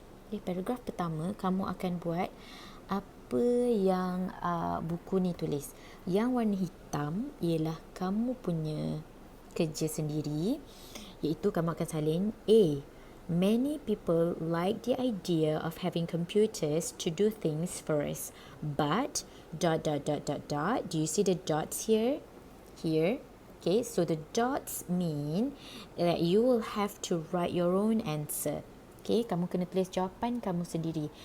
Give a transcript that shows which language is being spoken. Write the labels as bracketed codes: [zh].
[ms] Okay, paragraf pertama kamu akan buat apa yang buku ni tulis. Yang warna hitam ialah kamu punya kerja sendiri, iaitu kamu akan salin A. [en] Many people like the idea of having computers to do things for us, but ... Do you see the dots here? Here. Okay, so the dots mean that you will have to write your own answer. [ms] Okay, kamu kena tulis jawapan kamu sendiri.